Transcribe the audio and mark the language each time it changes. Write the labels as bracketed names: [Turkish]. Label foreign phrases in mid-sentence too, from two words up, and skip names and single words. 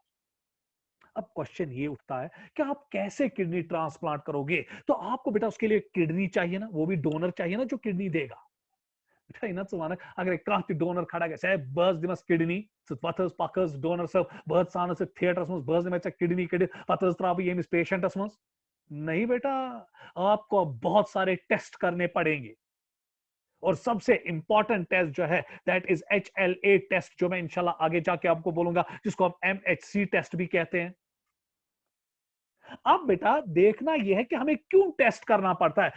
[Hindi] अब क्वेश्चन ये उठता है कि आप कैसे [English] kidney transplant [Hindi] करोगे। तो आपको बेटा उसके लिए किडनी चाहिए ना, वो भी डोनर चाहिए ना जो किडनी देगा। अगर एक डोनर खड़ा है बस [Kashmiri] दिमस किडनी पथस पकस डोनर सब बहुत सान से थिएटर्स में बस दिमस किडनी पथस त्राव यमिस पेशेंटस में। [Hindi] नहीं बेटा, आपको बहुत सारे टेस्ट करने पड़ेंगे और सबसे [English] important test [Hindi] जो है [English] that is HLA test, [Hindi] जो मैं इंशाल्लाह आगे जाके आपको बोलूंगा, जिसको हम [English] MHC test [Hindi] भी कहते हैं। अब बेटा देखना यह है कि हमें क्यों टेस्ट करना पड़ता है।